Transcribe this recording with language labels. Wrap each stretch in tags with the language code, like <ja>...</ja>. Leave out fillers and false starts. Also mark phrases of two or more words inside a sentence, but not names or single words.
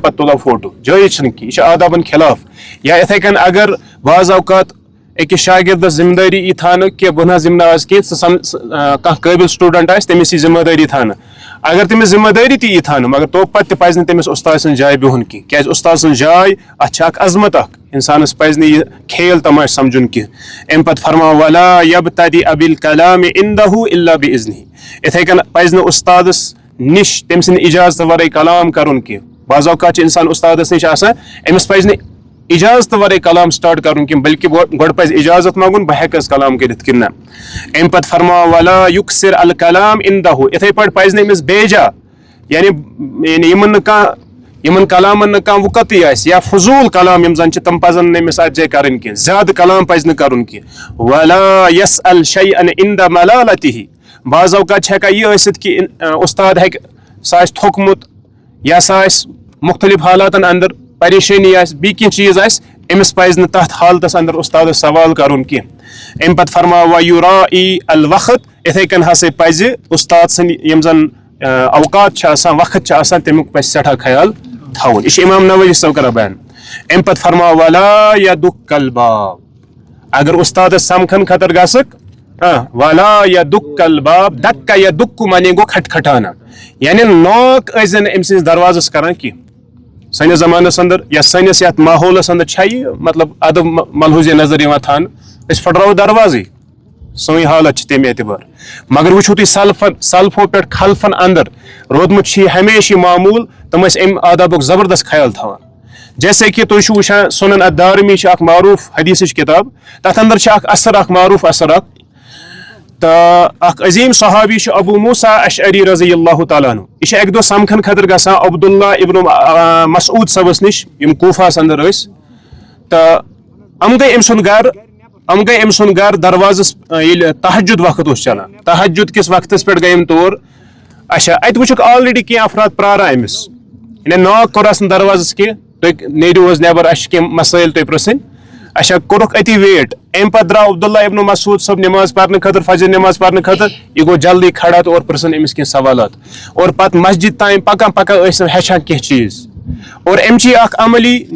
<ks>پتہٕ تُلان فوٹو جٲیز چھُنہٕ کینٛہہ یہِ چھُ آدابن خلاف یا یِتھے کٔنۍ اگر بعض اوقات أکِس شاگردس ذمہٕ دٲری یی تھاونہٕ کہ بہٕ نہ حظ یِمہٕ نہٕ آز کینٛہہ کانٛہہ قٲبِل سٹوٗڈنٛٹ آسہِ تٔمِس یی ذمہٕ دٲری تھاونہٕ اگر تٔمِس ذمہٕ دٲری تہِ یی تھاونہٕ مگر تو پتہٕ تہِ پزِ نہٕ تٔمِس استاد سٕنٛز جایہِ بِہُن کینٛہہ کیازِ استاد سٕنٛز جاے اتھ چھِ اکھ عظمت اکھ انسانس پزِ نہٕ یہِ کھیل تماشہٕ سمجھُن کینٛہہ امہِ پتہٕ فرماو</ks> <ar>ولا یبتدئ بالکلام عنده الا باذنہ</ar> <ks>یِتھے کٔنۍ پزِ نہٕ استادس نِش تٔمۍ سٕنٛدِ اجازت ورٲے کلام کرُن کینٛہہ بعض اوقات چھُ انسان استادس نِش آسان أمِس پزِ نہٕ اجازت ورٲے کلام سٹارٹ کرُن کینٛہہ بلکہ گۄڈٕ پزِ اجازت منگُن بہٕ ہٮ۪کہٕ حظ کلام کٔرِتھ کِنہٕ نہ امہِ پتہٕ فرماو</ks> <ar>ولا یُکثر الکلام عنده</ar> <ks>یِتھے پٲٹھۍ پزِ نہٕ أمِس بیجا یعنی یِمن کلامن نہٕ کانٛہہ وقتٕے آسہِ یا فضوٗل کلام یِم زن چھِ تِم پزن نہٕ أمِس اتھ جایہِ کرٕنۍ کینٛہہ زیادٕ کلام پزِ نہٕ کرُن کینٛہہ</ks> <ar>ولا یسأل شیئا عند ملالتہ</ar> <ks>بعض اوقات چھِ ہٮ۪کان یہِ ٲسِتھ کہ استاد ہٮ۪کہِ سُہ آسہِ تھوٚکمُت یا سُہ آسہِ مختلف حالاتن اندر پریشٲنی آسہِ بیٚیہِ کینٛہہ چیٖز آسہِ أمِس پزِ نہٕ تتھ حالتس اندر استادس سوال کرُن کینٛہہ امہِ پتہٕ فرماو</ks> <ar>ویراعی الوقت</ar> <ks>یِتھے کٔنۍ ہسا پزِ استاد سٕنٛدۍ یِم زن اوقات چھِ آسان وقت چھِ آسان تمیُک پزِ سٮ۪ٹھاہ خیال تھاوُن یہِ چھُ امام نووی صٲب کران بیان امہِ پتہٕ فرماو</ks> <ar>ولا یدُک الباب</ar> <ks>اگر استادس سمکھن خٲطرٕ گژھکھ</ks> <ar>ولا یدُک الباب</ar> <ks>دکا یدُک معنی گوٚو کھٹکھٹانا یعنی ناک ٲسۍ نہٕ أمۍ سٕنٛدِس دروازس کران کینٛہہ سٲنِس زمانس اندر یا سٲنِس یتھ ماحولس اندر چھا یہِ مطلب ادب ملحوظ نظر یِوان تھاونہٕ أسۍ پھٹراوو دروازٕے سٲنۍ حالت چھِ تمہِ اعتبار مگر وٕچھو تُہۍ سلفو پٮ۪ٹھ خلفن اندر روٗدمُت چھُ یہِ ہمیشہِ یہِ معموٗل تِم ٲسۍ امہِ آدابُک زبردست خیال تھاوان</ks> <ur>جیسے کہ</ur> <ks>تُہۍ چھِو وٕچھان سنن الدارمی چھِ اکھ معروٗف حدیثٕچ کِتاب تتھ اندر چھِ اکھ اثر اکھ معروٗف اثر اکھ تہٕ اکھ عظیٖم صحابی چھُ ابو موسیٰ اشعری</ks> <ar>رضی اللہ تعالیٰ عنہ</ar> <ks>یہِ چھُ اکہِ دۄہ سمکھن خٲطرٕ گژھان عبداللہ ابن مسعود صٲبس نِش یِم کوفاہس اندر ٲسۍ تہٕ یِم گٔے أمۍ سُنٛد گرٕ دروازس ییٚلہِ تہجُد وقت اوس چلان تہجُد کِس وقتس پٮ۪ٹھ گٔے یِم تور اچھا ات وچھک آلریڈی کینٛہہ افراد پراران أمِس یعنی ناک کوٚرس نہٕ دروازس کینٛہہ تُہۍ نیرِو حظ نٮ۪بر اَسہِ چھِ کینٛہہ مسٲیل تۄہہِ پرژھٕنۍ اچھا کوٚرُکھ أتی ویٹ امہِ پتہٕ درٛاو عبداللہ ابن مسعود صٲب نٮ۪ماز پرنہٕ خٲطرٕ فجر نٮ۪ماز پرنہٕ خٲطرٕ یہِ گوٚو جلدی کھڑا تہٕ اور پرژھن أمِس کینٛہہ سوالات اور پتہٕ مسجد تام پکان پکان ٲسۍ ہیٚچھان کینٛہہ چیٖز اور امچی اکھ عملی</ks>